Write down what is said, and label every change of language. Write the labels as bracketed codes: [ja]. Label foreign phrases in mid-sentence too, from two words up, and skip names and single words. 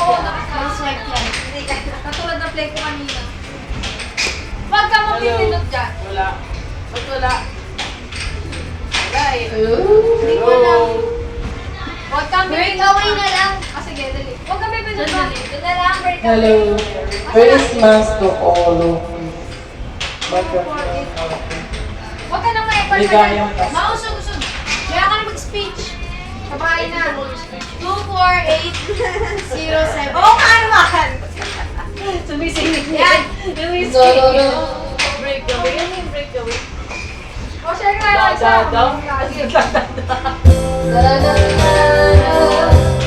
[tl] Oo, nakaswipe yan. Hindi ka. Katulad ng play ko kanina. Huwag ka mapipindot dyan. Wala. Ba't wala? Wala eh. Hindi ko alam. Hello. Huwag kang Breakaway na lang. Ah, sige, dali. Huwag kang pipindot ba? Ito na lang, break [en] Hello. Christmas to all of you. [tl] Huwag ka nang ma-effort. Ligayang Pasko. Mausog-usog. Kaya ka na mag-speech. Sabay na. 24807. Oo nga naman. Sumisingit Yan. Sumisingit. [en] Break away. [tl] Ano yung [en] break away? [tl] O, share ka lang sa. Da-da-da. Sige. Da-da-da-da-da.